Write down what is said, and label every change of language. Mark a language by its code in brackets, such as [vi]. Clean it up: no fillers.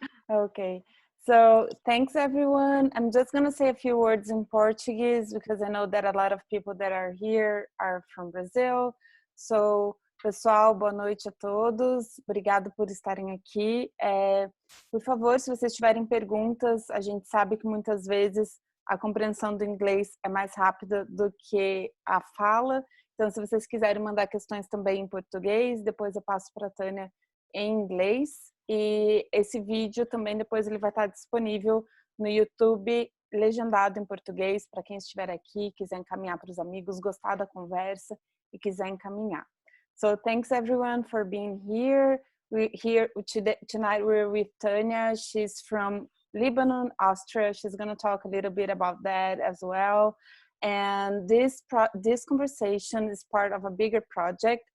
[en] Okay, so thanks everyone. I'm just gonna say a few words in Portuguese because I know that a lot of people that are here are from Brazil. [pt] So, pessoal, boa noite a todos. Obrigado por estarem aqui. Por favor, se vocês tiverem perguntas, a gente sabe que muitas vezes a compreensão do inglês é mais rápida do que a fala. Então, se vocês quiserem mandar questões também em português, depois eu passo para a Tânia em inglês. E esse vídeo também depois ele vai estar disponível no YouTube, legendado em português, para quem estiver aqui, quiser encaminhar para os amigos, gostar da conversa e quiser encaminhar. [en] So thanks everyone for being here. Tonight we're with Tanya. She's from Lebanon, Austria. She's going to talk a little bit about that as well. And this conversation is part of a bigger project.